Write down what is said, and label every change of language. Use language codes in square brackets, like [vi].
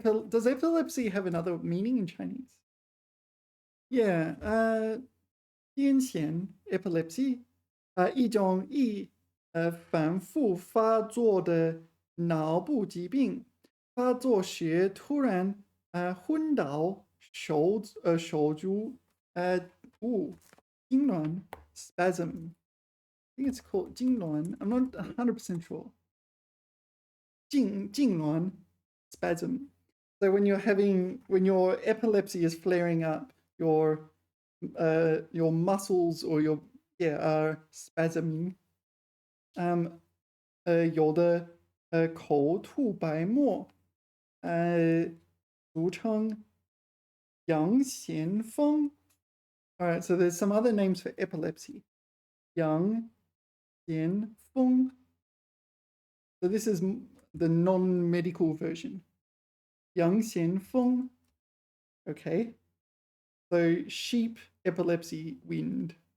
[en] Does epilepsy have another meaning in Chinese? [zh] Yeah, 癫痫 epilepsy 一种反复发作的脑部疾病，发作时突然昏倒、手足痉挛 spasm. [en] I think it's called 痉挛. I'm not 100% sure. 痉挛 spasm. So when your epilepsy is flaring up, your muscles or are spasming. [zh] 有的口吐白沫，俗称羊咸丰. [en] All right, so there's some other names for epilepsy. [zh] 羊咸丰. [en] So this is the non-medical version. 羊咸丰.Okay. So sheep epilepsy wind.